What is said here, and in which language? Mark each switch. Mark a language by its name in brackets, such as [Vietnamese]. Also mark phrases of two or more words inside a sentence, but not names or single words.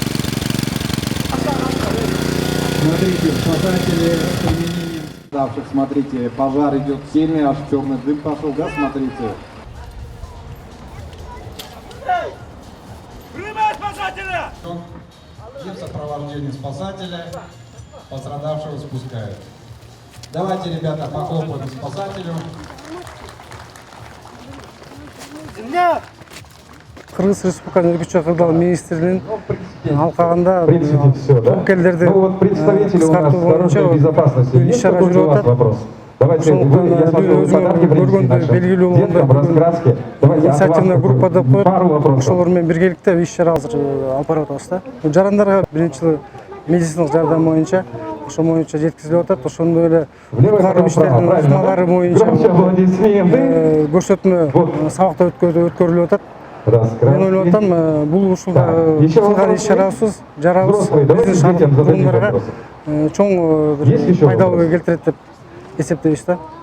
[Russian] Смотрите, спасатели с применением ставших, смотрите, пожар идет в семье, аж черный дым пошел, да, смотрите. Принимай спасателя! И в сопровождении спасателя пострадавшего спускают. Давайте, ребята, похлопаем спасателю. [Kyrgyz] Кыргыз Республикасынын Өлкөчө кырдаал министринин алкагында [Russian] Представители у нас дорожной безопасности. Есть какой-то у вас вопрос? Давайте, я смотрю, вы подарки принесли нашим деткам, раскраски. Давайте инициативный группа [Kyrgyz] деп коюп, [Russian] пару вопросов. [Kyrgyz] ошолор менен биргеликте иш чара азыр алып барып атабыз да. Жарандарга биринчи медициналык жардам боюнча ошол боюнча жеткизилип атат. Ошондой эле куткаруу иштеринин ыкмалары боюнча көрсөтмө сабакта өткөрүлүп атат. Мен ойлоп атам, бул ушул кылган иш чарабыз, биздин шаардык тургундарга чоң пайдалуу келтирет деп эсептейбиз да.